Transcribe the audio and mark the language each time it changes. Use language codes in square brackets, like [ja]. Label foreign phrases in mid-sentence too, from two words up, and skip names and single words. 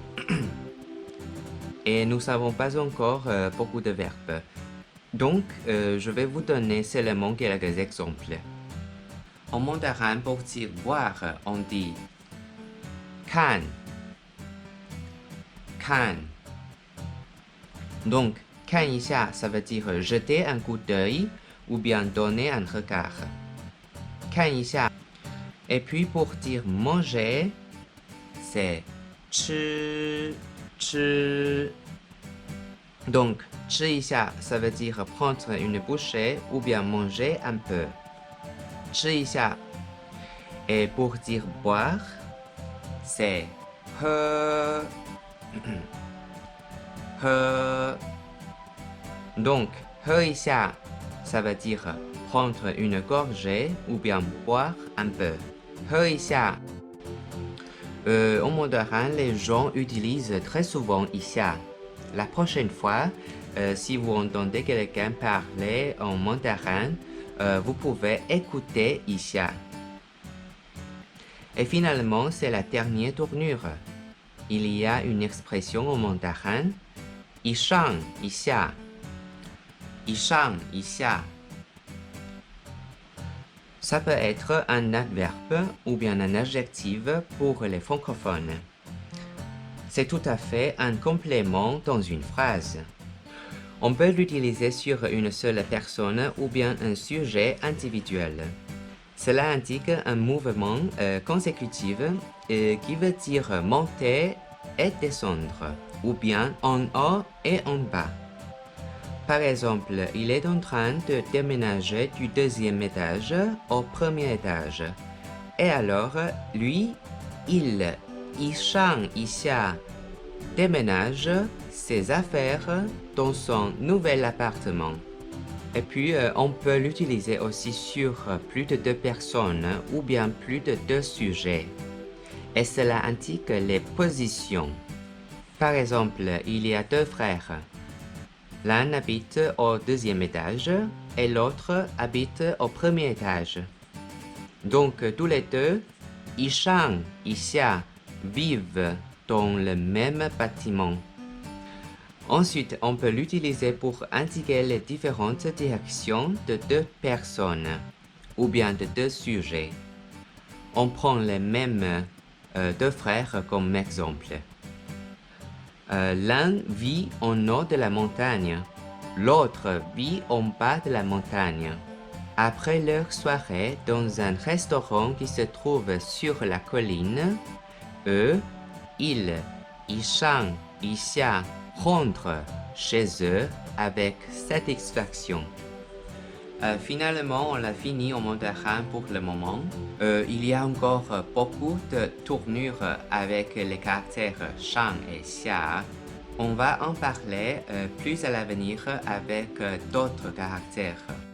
[fr] Et nous n'avons pas encore beaucoup de verbes. Donc, je vais vous donner seulement quelques exemples. En mandarin, pour dire boire, on dit kan. Kan. Donc, [zh] 看一下, [fr] ça veut dire jeter un coup d'œil ou bien donner un regard. [zh] 看一下. [fr] Et puis, pour dire manger, c'est 吃. Donc, [zh] 吃一下, [fr] ça veut dire prendre une bouchée ou bien manger un peu. [zh] 吃一下. [fr] Et pour dire boire, c'est 喝. Donc, [zh] 喝一下, [fr] ça veut dire prendre une gorgée ou bien boire un peu. [zh] 喝一下. [fr] En mandarin, les gens utilisent très souvent 一下. La prochaine fois, si vous entendez quelqu'un parler en mandarin, vous pouvez écouter 一下. Et finalement, c'est la dernière tournure. Il y a une expression en mandarin, [zh] 一上一下，一上一下. [fr] Ça peut être un adverbe ou bien un adjectif pour les francophones. C'est tout à fait un complément dans une phrase. On peut l'utiliser sur une seule personne ou bien un sujet individuel. Cela indique un mouvement consécutif qui veut dire monter et descendre, ou bien en haut et en bas. Par exemple, il est en train de déménager du deuxième étage au premier étage. Et alors, lui, il, [zh] 一上一下, [fr] déménage ses affaires dans son nouvel appartement. Et puis, on peut l'utiliser aussi sur plus de 2 personnes ou bien plus de 2 sujets. Et cela indique les positions. Par exemple, il y a 2 frères. L'un habite au deuxième étage et l'autre habite au premier étage. Donc, tous les deux, [zh] 一上一下, [fr] vivent dans le même bâtiment. Ensuite, on peut l'utiliser pour indiquer les différentes directions de 2 personnes ou bien de 2 sujets. On prend les mêmes 2 frères comme exemple. L'un vit en haut de la montagne, l'autre vit en bas de la montagne. Après leur soirée dans un restaurant qui se trouve sur la colline, eux, ils, [zh] 一上一下, [fr] rentrent chez eux avec satisfaction. Finalement, on l'a fini en mandarin pour le moment. Il y a encore beaucoup de tournures avec les caractères shang et xia. On va en parler plus à l'avenir avec d'autres caractères.